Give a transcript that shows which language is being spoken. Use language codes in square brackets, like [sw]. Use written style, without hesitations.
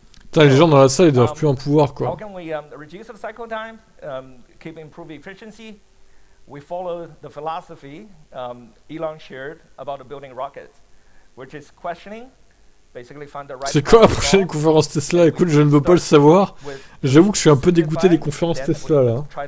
[fr] Putain, les gens dans la salle, ils doivent plus en pouvoir, quoi. [en] How can we reduce the cycle time, keep improving efficiency? We follow the philosophy Elon shared about building rockets, which is questioning. [fr] C'est quoi la prochaine conférence Tesla? Écoute, je ne veux pas le savoir. J'avoue que je suis un peu dégoûté des conférences Tesla, là.